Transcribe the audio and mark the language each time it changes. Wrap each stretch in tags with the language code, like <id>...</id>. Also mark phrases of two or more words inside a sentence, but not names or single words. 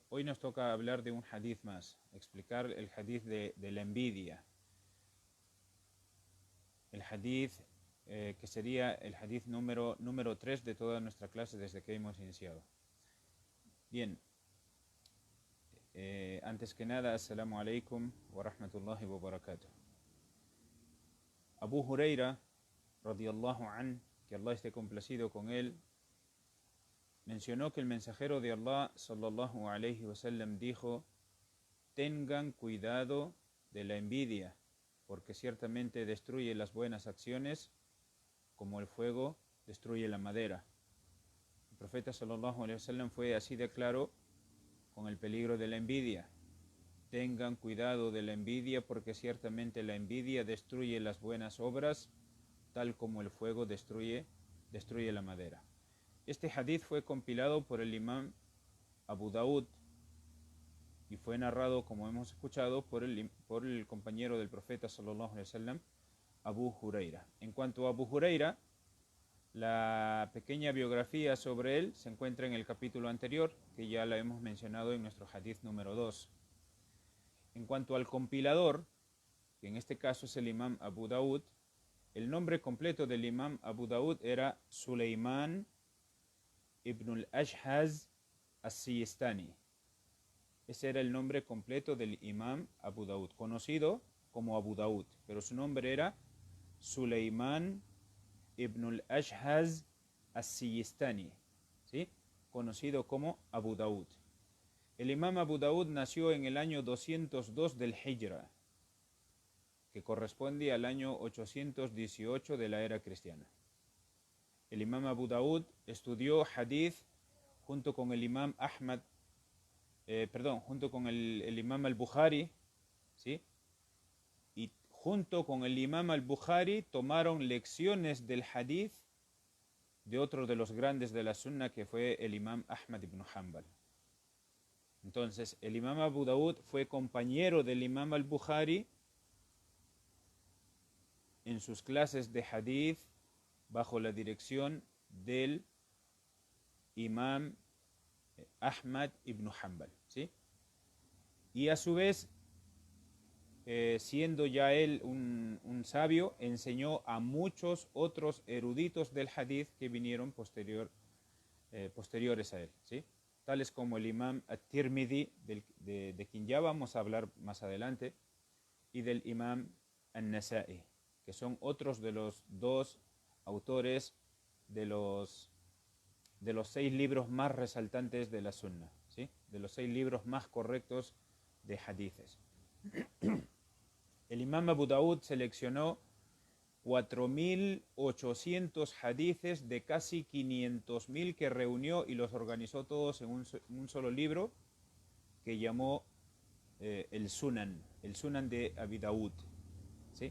<es>Hoy nos toca hablar de un hadith más, explicar el hadith de la envidia. El hadith que sería el hadith número 3 de toda nuestra clase desde que hemos iniciado. Bien, antes que nada,</es> <ar>السلام عليكم ورحمة الله وبركاته.</ar> <es>Abu Huraira,</es> <ar>رضي الله عن,</ar> <es>que Allah esté complacido con él, mencionó que el mensajero de Allah,</es> <ar>صلى الله عليه وسلم,</ar> <es>dijo: tengan cuidado de la envidia, porque ciertamente destruye las buenas acciones como el fuego destruye la madera. El profeta</es> <ar>صلى الله عليه وسلم</ar> <es>fue así de claro con el peligro de la envidia. Tengan cuidado de la envidia, porque ciertamente la envidia destruye las buenas obras, tal como el fuego destruye la madera. Este hadith fue compilado por el imam Abu Daud y fue narrado, como hemos escuchado, por el compañero del profeta</es> <ar>صلى الله عليه وسلم,</ar> <es>Abu Huraira. En cuanto a Abu Huraira, la pequeña biografía sobre él se encuentra en el capítulo anterior, que ya la hemos mencionado en nuestro hadith número 2. En cuanto al compilador, que en este caso es el imam Abu Daud, el nombre completo del imam Abu Daud era Suleiman ibn al-Ashhaz as-Sijistani. Ese era el nombre completo del imam Abu Daud, conocido como Abu Daud, pero su nombre era Suleiman ibn al-Ashhaz as-Sijistani, ¿sí? Conocido como Abu Daud. El imam Abu Daud nació en el año 202 del Hijra, que corresponde al año 818 de la era cristiana. El imam Abu Daud estudió hadith junto con el imam junto con el imam al-Bukhari, ¿sí? Y junto con el imam al-Bukhari tomaron lecciones del hadith de otro de los grandes de la sunna, que fue el imam Ahmad ibn Hanbal. Entonces, el imam Abu Daud fue compañero del imam al-Bukhari en sus clases de hadith bajo la dirección del imam Ahmad ibn Hanbal, ¿sí? Y a su vez, siendo ya él un sabio, enseñó a muchos otros eruditos del hadith que vinieron posteriores a él, ¿sí? Tales como el imam at-Tirmidhi, de quien ya vamos a hablar más adelante, y del imam an-Nasa'i, que son otros de los 2 autores de los 6 libros más resaltantes de la sunna, ¿sí? De los 6 libros más correctos de hadithes. El imam Abu Daud seleccionó 4.800 hadithes de casi 500.000 que reunió y los organizó todos en un solo libro que llamó el Sunan de Abu Daud, ¿sí?</es>